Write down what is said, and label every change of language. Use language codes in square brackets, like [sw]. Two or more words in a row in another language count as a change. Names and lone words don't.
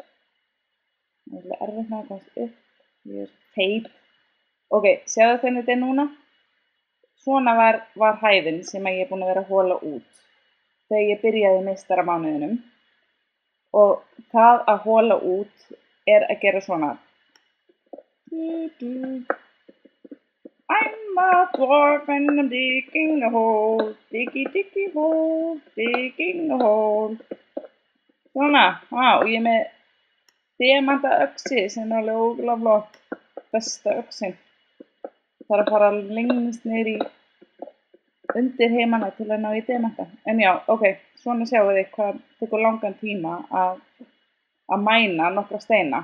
[is] Það er erfitt að komast upp. Ég er feit. Ok, sjáðu hvernig þetta er núna? Svona var hæðin sem ég er búin að vera að hola út þegar ég byrjaði meistaramánuðinum og það að hola út er að gera svona. [en] I'm a dwarf and I'm digging a hole, diggy diggy hole, digging a hole. [is] Svona, og ég er með demanta öxi sem er alveg ógeðslega flott, besta öxin. Það er að fara lengst niður í undir heimana til að ná í demanta. En já, ok, svona sjáu þið hvað tekur langan tíma að mæna nokkra steina.